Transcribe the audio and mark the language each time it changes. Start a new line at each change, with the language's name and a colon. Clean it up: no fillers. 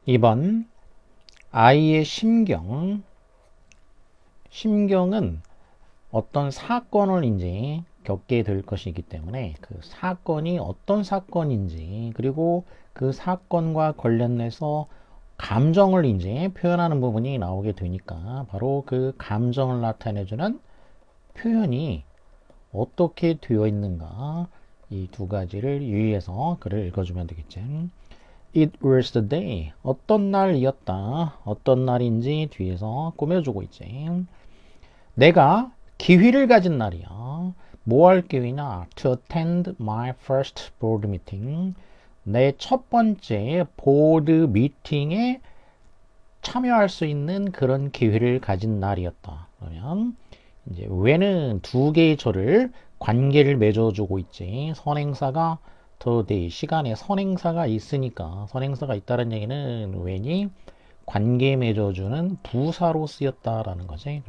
Korean: 2번 아이의 심경은 어떤 사건을 이제 겪게 될 것이기 때문에 그 사건이 어떤 사건인지 그리고 그 사건과 관련해서 감정을 이제 표현하는 부분이 나오게 되니까 바로 그 감정을 나타내주는 표현이 어떻게 되어 있는가 이 두 가지를 유의해서 글을 읽어주면 되겠지.
English: It was the day.
Korean: 어떤 날이었다. 어떤 날인지 뒤에서 꾸며주고 있지. 내가 기회를 가진 날이야. 뭐 할 기회냐?
English: To attend my first board meeting.
Korean: 내 첫 번째 보드 미팅에 참여할 수 있는 그런 기회를 가진 날이었다. 그러면 이제 when은 두 개의 절을 관계를 맺어주고 있지. 선행사가 the day 시간에 선행사가 있으니까 선행사가 있다는 얘기는 when이 관계 맺어주는 부사로 쓰였다라는 거지.